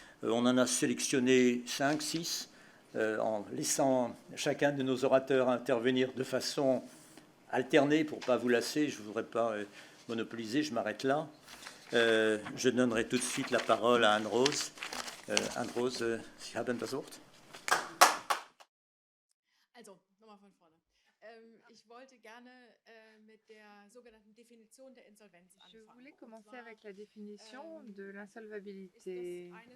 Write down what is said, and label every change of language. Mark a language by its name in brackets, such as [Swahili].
[French] On en a sélectionné 5, 6, en laissant chacun de nos orateurs intervenir de façon alternée pour ne pas vous lasser. Je ne voudrais pas monopoliser, je m'arrête là. Je donnerai tout de suite la parole à Anne-Rose. [German] Anne-Rose, Sie haben das Wort. Also, nochmal von vorne. Ich wollte gerne mit der sogenannten Definition der Insolvenz anfangen. [French] Je voulais commencer avec la définition de l'insolvabilité.